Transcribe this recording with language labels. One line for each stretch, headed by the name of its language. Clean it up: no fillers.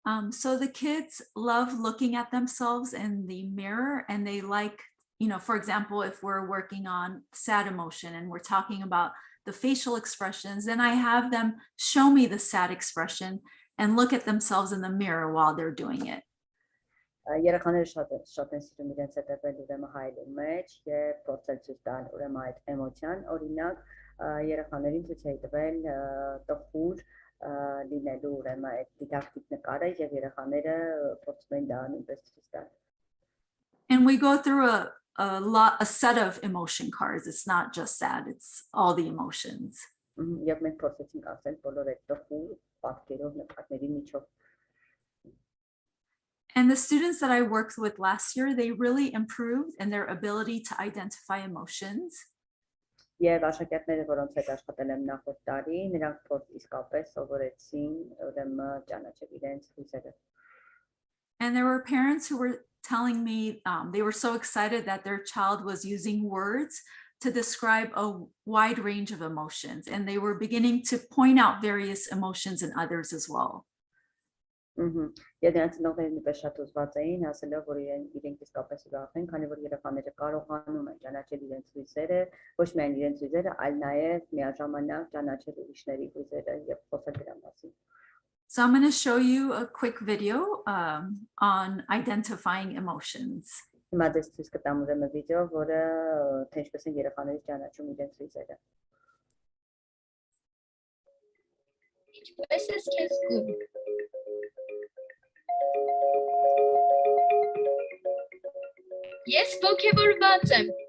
English: So the kids love looking at themselves in the mirror, and they like, for example, if we're working on sad emotion and we're talking about the facial expressions, then I have them show me the sad expression and look at themselves in the mirror while they're doing it.
Armenian: Երեխաները շատ են սիրում իրենց հետևել ուրեմն հայելու մեջ եւ փորձել ցույց տալ ուրեմն այդ էմոցիան, օրինակ երեխաներին ցույց էի տվել տխուր լինելու ուրեմն այդ դիդակտիկ նկարը եւ երեխաները փորձում են դա նույնպես ցույց տալ։
English: And we go through a set of emotion cards. It's not just sad, it's all the emotions.
Armenian: Եվ մենք փորձեցինք ասել բոլոր այդ տխուր պատկերով նկարների միջով։
English: And the students that I worked with last year, they really improved in their ability to identify emotions.
Armenian: Եվ աշակերտները, որոնց հետ աշխատել եմ նախորդ տարի, նրանք իսկապես սովորեցին ուրեմն ճանաչել իրենց հույզերը։
English: And there were parents who were telling me they were so excited that their child was using words to describe a wide range of emotions, and they were beginning to point out various emotions in others as well.
Armenian: Եվ նրանց նորերն նույնպես շատ ուզված էին, ասելով, որ իրենք իսկապես ուրախ են, քանի որ երեխաները կարողանում են ճանաչել իրենց հույզերը, ոչ միայն իրենց հույզերը, այլ նաև միաժամանակ ճանաչել ուրիշների հույզերը եւ խոսել դրա մասին։
English: So I'm going to show you a quick video on identifying emotions.
Armenian: Հիմա դες ցույց կտամ ուրեմն վիդեո, որը թե ինչպես են երեխաները ճանաչում իրենց հույզերը։ Ինչպես ես քեզ զգում։ Ես ոգևորված եմ։